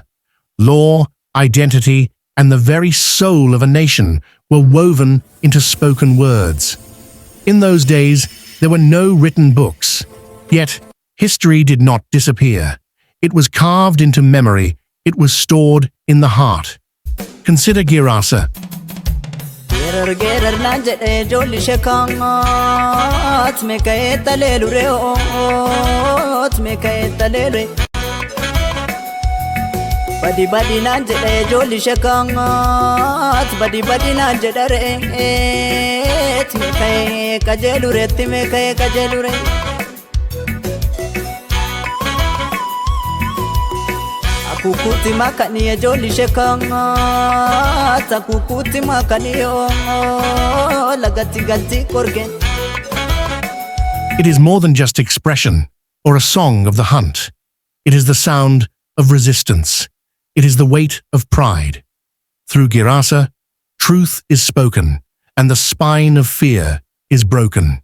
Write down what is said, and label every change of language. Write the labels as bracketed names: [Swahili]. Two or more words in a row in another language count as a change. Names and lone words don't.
[English] Law, identity, and the very soul of a nation were woven into spoken words. In those days, there were no written books. Yet, history did not disappear. It was carved into memory. It was stored in the heart. Consider Geerarsa. [Oromo] Badi badi nan jedhe jolli shakangat badi badi nan jedhare me kaye kajelure akukuti makani jolli shakangat akukuti makani lagati galti korgen. [English] It is more than just expression or a song of the hunt. It is the sound of resistance. It is the weight of pride. Through Geerarsa, truth is spoken, and the spine of fear is broken.